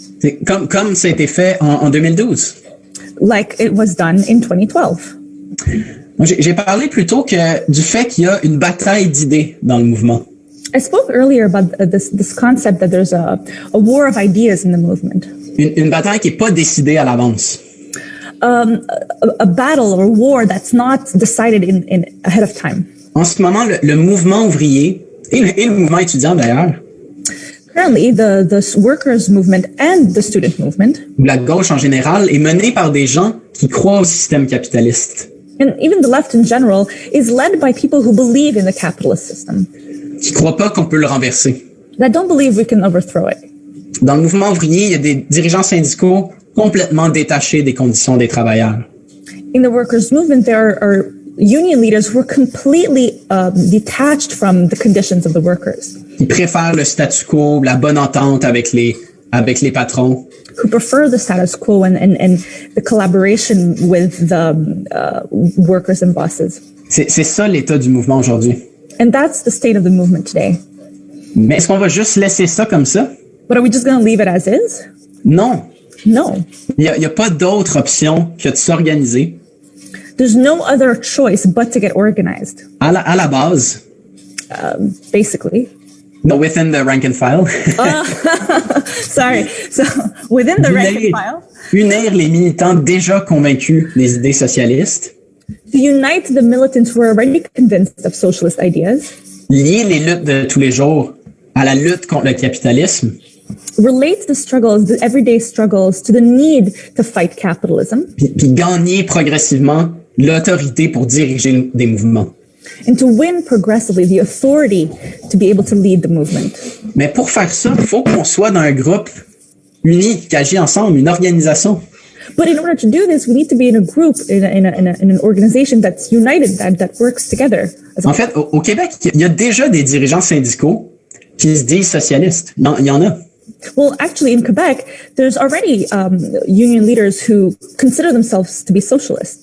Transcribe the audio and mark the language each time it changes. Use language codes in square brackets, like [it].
[fr] C'est comme ça a été fait en 2012. [en] like it was done in 2012. [fr] Moi, j'ai parlé plutôt que du fait qu'il y a une bataille d'idées dans le mouvement. [en] I spoke earlier about this concept that there's a war of ideas in the movement, [fr] Une bataille qui n'est pas décidée à l'avance. [en] a battle or war that's not decided in ahead of time. [fr] En ce moment, le mouvement ouvrier et le mouvement étudiant d'ailleurs, [en] Currently, the workers' movement and the student movement, [fr] ou la gauche en général, est mené par des gens qui croient au système capitaliste, [en] and even the left in general, is led by people who believe in the capitalist system, [fr] qui croient pas qu'on peut le renverser. [en] that don't believe we can overthrow it. [fr] Dans le mouvement ouvrier, il y a des dirigeants syndicaux complètement détachés des conditions des travailleurs. [en] In the workers' movement, there are union leaders who are completely detached from the conditions of the workers, [fr] Ils préfèrent le statu quo, la bonne entente avec les patrons. [en] who prefer the status quo and the collaboration with the workers and bosses. [fr] C'est ça l'état du mouvement aujourd'hui. [en] And that's the state of the movement today. [fr] Mais est-ce qu'on va juste laisser ça comme ça? [en] But are we just going to leave it as is? [fr] Non. [en] No. [fr] Il y a pas d'autre option que de s'organiser [en] There's no other choice but to get organized, [fr] à la base, [en] basically. within the rank and file. Sorry. So within the rank and file, [fr] Unir les militants déjà convaincus des idées socialistes, [en] to unite the militants who are already convinced of socialist ideas, [fr] lier les luttes de tous les jours à la lutte contre le capitalisme, [en] relate the struggles, the everyday struggles, to the need to fight capitalism, [fr] puis gagner progressivement l'autorité pour diriger des mouvements. [en] and to win progressively the authority to be able to lead the movement. [fr] Mais pour faire ça, il faut qu'on soit dans un groupe uni, qui agit ensemble, une organisation. [en] But in order to do this, we need to be in a group, in an organization that's united, that works together. [fr] En fait, au Québec, il y a déjà des dirigeants syndicaux qui se disent socialistes. Il y en a. [en] Well, actually, in Quebec, there's already union leaders who consider themselves to be socialists.